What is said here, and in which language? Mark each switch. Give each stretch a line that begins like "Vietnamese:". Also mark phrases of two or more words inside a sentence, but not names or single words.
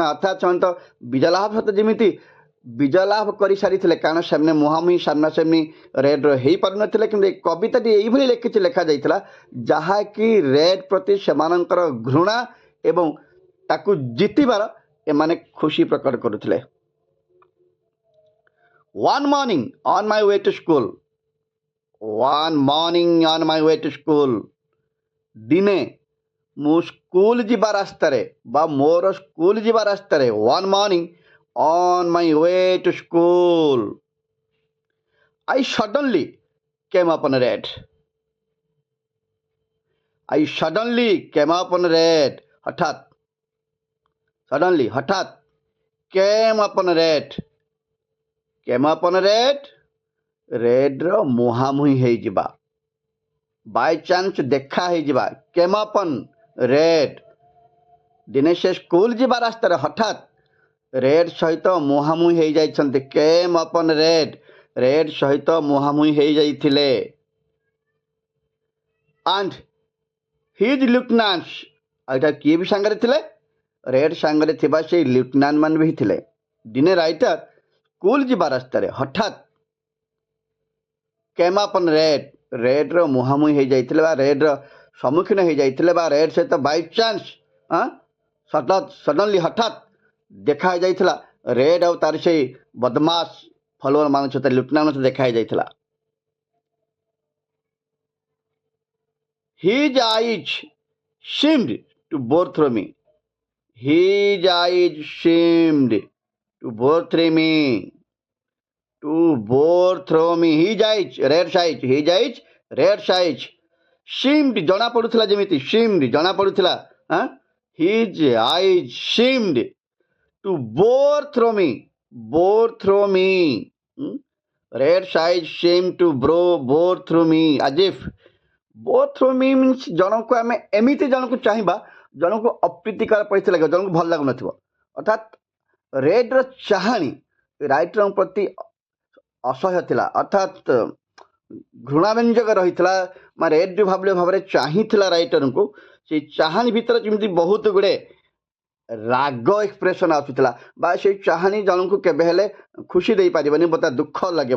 Odia: ଅର୍ଥାତ୍ ସେମାନେ ତ ବିଜୟ ଲାଭ ସହିତ ଯେମିତି ବିଜୟ ଲାଭ କରିସାରିଥିଲେ, କାରଣ ସେମାନେ ମୁହାଁମୁହିଁ ସାମ୍ନାସାମ୍ନି ରେଡ୍ର ହେଇପାରୁନଥିଲେ। କିନ୍ତୁ ଏ କବିତାଟି ଏଇଭଳି ଲେଖାଯାଇଥିଲା ଯାହାକି ରେଡ୍ ପ୍ରତି ସେମାନଙ୍କର ଘୃଣା ଏବଂ ତାକୁ ଜିତିବାର ଏମାନେ ଖୁସି ପ୍ରକଟ କରୁଥିଲେ।
English: One morning on my way to school,
Odia: ଦିନେ ମୁଁ ସ୍କୁଲ ଯିବା ରାସ୍ତାରେ ବା ମୋର ସ୍କୁଲ ଯିବା ରାସ୍ତାରେ,
English: one morning on my way to school, I suddenly came upon red. ହଠାତ୍, suddenly ହଠାତ୍, came upon red,
Odia: ରେଡ୍ର ମୁହାଁମୁହିଁ ହେଇଯିବା, ବାଇଚାନ୍ସ ଦେଖା ହେଇଯିବା।
English: came upon red,
Odia: ଦିନେ ସେ ସ୍କୁଲ ଯିବା ରାସ୍ତାରେ ହଠାତ୍ ରେଡ୍ ସହିତ ମୁହାଁମୁହିଁ ହେଇଯାଇଛନ୍ତି।
English: came upon red,
Odia: ରେଡ୍ ସହିତ ମୁହାଁମୁହିଁ ହେଇଯାଇଥିଲେ।
English: and his lieutenants,
Odia: ଆଉ ଏଇଟା କିଏ ବି ସାଙ୍ଗରେ ଥିଲେ? ରେଡ୍ ସାଙ୍ଗରେ ଥିବା ସେଇ ଲିeutenant ମାନେ ବି ଥିଲେ। ଦିନେ ରାଇଟର ସ୍କୁଲ ଯିବା ରାସ୍ତାରେ ହଠାତ୍
English: came upon red,
Odia: ରେଡ୍ର ମୁହାଁମୁହିଁ ହେଇଯାଇଥିଲେ ବା ରେଡ୍ର ସମ୍ମୁଖୀନ ହେଇଯାଇଥିଲେ ବା ରେଡ୍ ସହିତ
English: by chance suddenly
Odia: ହଠାତ୍ ଦେଖା ହେଇଯାଇଥିଲା। ରେଡ୍ ଆଉ ତାର ସେଇ ବଦମାସ ଫଲୋଅର ମାନଙ୍କ ସହିତ, ଲିeutenant ମାନଙ୍କ ସହିତ ଦେଖା ହେଇଯାଇଥିଲା।
English: His eyes seemed to bore through me. His eyes seemed to bore through me. To bore through me. His eyes, red eyes. His eyes, red eyes. Seemed,
Odia: ଜଣା ପଡୁଥିଲା ଯେମିତି, seemed, ଜଣା ପଡୁଥିଲା.
English: His eyes seemed to bore through me. Bore through me. Red eyes seemed to bore through me. As if bore through me means
Odia: ଜଣକୁ ଆମେ ଏମିତି ଜଣକୁ ଚାହିଁବା, ଜଣକୁ ଅପ୍ରୀତିକର ପରିସ୍ଥିତି ଲାଗିବ, ଜଣକୁ ଭଲ ଲାଗୁନଥିବ। ଅର୍ଥାତ୍ ରେଡ୍ର ଚାହାଣୀ ରାଇଟରଙ୍କ ପ୍ରତି ଅସହ୍ୟ ଥିଲା, ଅର୍ଥାତ୍ ଘୃଣାବ୍ୟଞ୍ଜକ ରହିଥିଲା। ରେଡ୍ ଯେଉଁ ଭାବରେ ଚାହିଁଥିଲା ରାଇଟରଙ୍କୁ, ସେଇ ଚାହାଣୀ ଭିତରେ ଯେମିତି ବହୁତ ଗୁଡ଼େ ରାଗ ଏକ୍ସପ୍ରେସନ୍ ଆସୁଥିଲା, ବା ସେଇ ଚାହାଣୀ ଜଣଙ୍କୁ କେବେ ହେଲେ ଖୁସି ଦେଇପାରିବନି, ତା ଦୁଃଖ ଲାଗିବ।